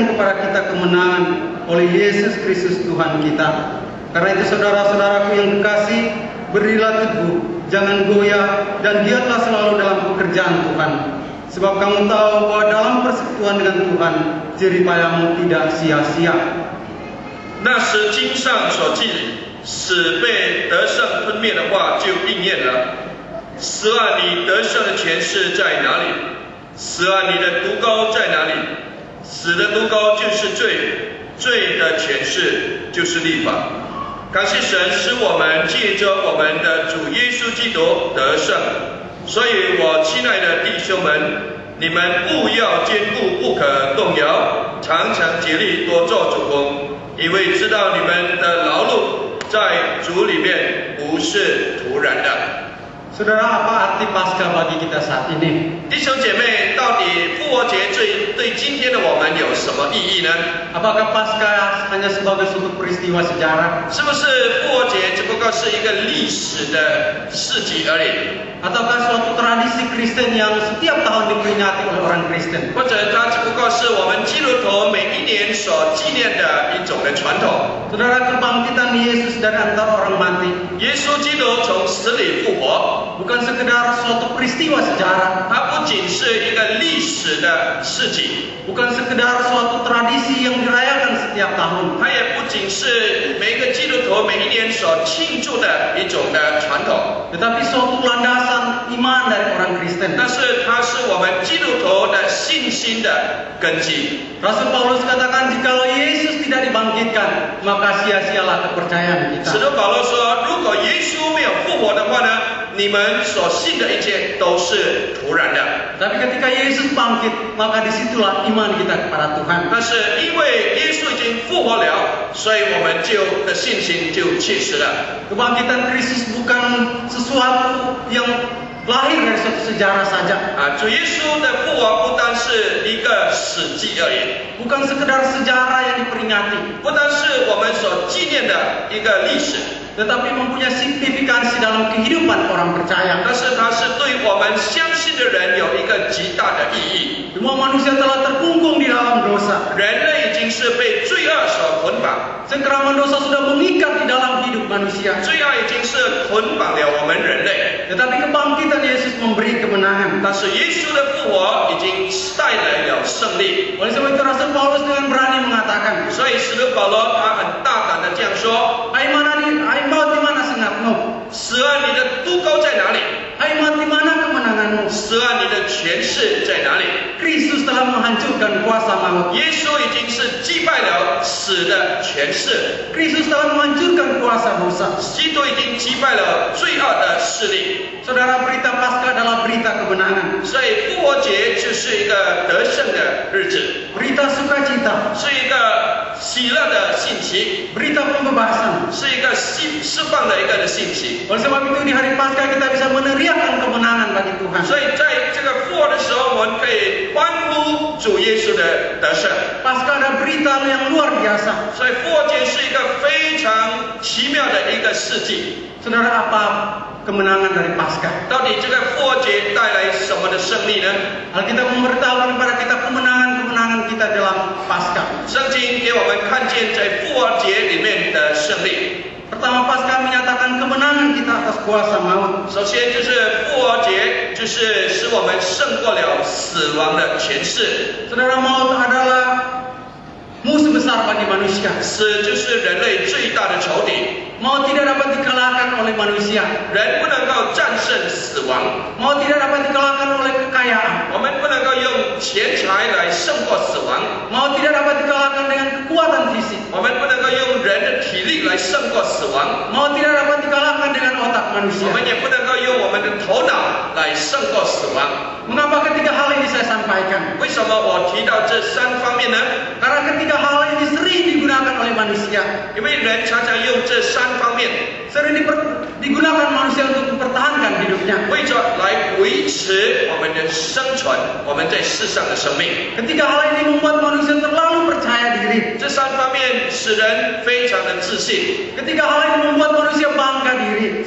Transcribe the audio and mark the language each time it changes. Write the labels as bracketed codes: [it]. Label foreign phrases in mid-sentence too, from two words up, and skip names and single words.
[id] kepada kita kemenangan oleh Yesus Kristus Tuhan kita. Karena itu saudara-saudaraku yang kekasih, berilah teguh, jangan goyah, dan giatlah selalu dalam pekerjaan Tuhan. Sebab kamu tahu bahwa dalam persekutuan dengan Tuhan, jeripayamu tidak sia-sia. [zh] 那时经上所记，死被得胜吞灭的话就应验了。死啊，你得胜的权势在哪里？死啊，你的毒膏在哪里？死的毒膏就是罪，罪的权势就是律法。感谢神，使我们借着我们的主耶稣基督得胜。所以我亲爱的弟兄们，你们务要坚固，不可动摇，常常竭力多做主工，因为知道你们的劳碌在主里面不是徒然的。 [id] Saudara, apa arti Paskah bagi kita saat ini? [zh] 弟兄姐妹，到底复活节对今天的我们有什么意义呢？ [id] Apakah Paskah hanya sebagai suatu peristiwa sejarah? [zh] 是不是复活节只不过是一个历史的事迹而已？ [id] Ataukah suatu tradisi Kristen yang setiap tahun diperingati oleh orang Kristen? [zh] 或者它只不过是我们基督徒每一年所纪念的一种的传统？ [id] Saudara, kebangkitan Yesus dari antara orang mati [zh] 耶稣基督从死里复活， [id] bukan sekedar suatu peristiwa sejarah, [zh] 它不仅是一个历史的事迹， [id] bukan sekedar suatu tradisi yang dirayakan setiap tahun, [zh] 它也不仅是每个基督徒每一年所庆祝的一种的传统， [id] tetapi suatu landasan iman dari orang Kristen. [zh] 但是它是我们基督徒的信心的根基。 [id] Rasul Paulus katakan, jikalau Yesus tidak dibangkitkan, maka sia-sialah kepercayaan [zh] 使 [id] kita. [zh] 徒保罗说，如果耶稣没有复活的话呢，你们所信的一切都是徒然的。 [id] Tapi ketika Yesus bangkit, maka disitulah iman kita kepada Tuhan. [zh] 但是因为耶稣已经复活了，所以我们的信心就切实了。 [id] Kebangkitan Kristus bukan sesuatu yang lahir dari suatu sejarah saja, [zh] 主耶稣的复活不单是一个史记而已， [id] bukan sekedar sejarah yang diperingati, [zh] 不单是我们所纪念的一个历史， [id] tetapi mempunyai signifikansi dalam kehidupan orang percaya. [zh] 但是它是对我们相信的人有一个极大的意义。 [id] Semua manusia telah terkungkung di dalam dosa. [zh] 人类已经是被罪恶所捆绑， [id] Cengkeraman dosa sudah mengikat di dalam hidup manusia. [zh] 罪恶已经是捆绑了我们人类。 [id] Tetapi kebangkitan Yesus memberi kemenangan. [zh] 但是耶稣的复活已经带来了胜利， [id] Oleh sebab itu Rasul Paulus dengan berani mengatakan, [zh] 所以使徒保罗他很大胆的这样说： [id] Hai maut di mana sengatmu? [zh] 死啊，你的督膏在哪里？ [id] Hai maut di mana kemenanganmu? [zh] 死啊，你的权势在哪里？ [id] Kristus telah menghancurkan kuasa maut. [zh] 耶稣已经是击败了死的权势， [id] Kristus telah menghancurkan kuasa dosa. [zh] 基督已经击败了罪恶的势力。 [id] Saudara, berita Paskah adalah berita kemenangan, [zh] 所以复活节就是一个得胜的日子， [id] berita sukacita, [zh] 是一个喜乐的信息， [id] berita pembebasan. [zh] 是一个释放的一个的信息。 [id] Oleh sebab itu di hari Paskah kita bisa meneriakkan kemenangan bagi Tuhan. [zh] 所以在这个复活的时候，我们可以欢呼主耶稣的得胜。 [id] Paskah ada berita yang luar biasa. [zh] 所以复活节是一个非常奇妙的一个事迹。 [id] Saudara, apa kemenangan dari Paskah? [zh] 到底这个复活节带来什么的胜利呢？ [id] Alkitab memberitahukan kepada kita kemenangan-kemenangan kita dalam Paskah. [zh] 圣经给我们看见在复活节里面的胜利。 [id] Pertama, Paskah menyatakan kemenangan kita atas kuasa maut. [zh] 首先就是复活节，就是使我们胜过了死亡的权势。 [id] Saudara, maut adalah musuh besar bagi manusia. [zh] 死就是人类最大的仇敌， [id] Maut tidak dapat dikalahkan oleh manusia. [zh] 人不能够战胜死亡， [id] Maut tidak dapat dikalahkan oleh kekayaan. [zh] 我们不能够用钱财来胜过死亡， [id] Maut tidak dapat dikalahkan dengan kekuatan fisik. [zh] 我们不能够用人的体力来胜过死亡， [id] Maut tidak dapat dikalahkan dengan otak [zh] 我 [id] manusia. [zh] 们也不能够用我们的头脑来胜过死亡。 [id] Mengapa ketiga hal ini saya sampaikan? [zh] 为什么我提到这三方面呢？ [id] Karena ketiga hal ini sering digunakan oleh manusia. [zh] 因为人常常用这三方面， [id] Sering digunakan manusia untuk mempertahankan hidupnya. [zh] 为着来维持我们的生存，我们在世上的生命。 [id] Ketiga hal ini membuat manusia terlalu percaya diri. [zh] 这三方面使使人非常的自信， [id] Ketiga hal ini membuat manusia bangga diri.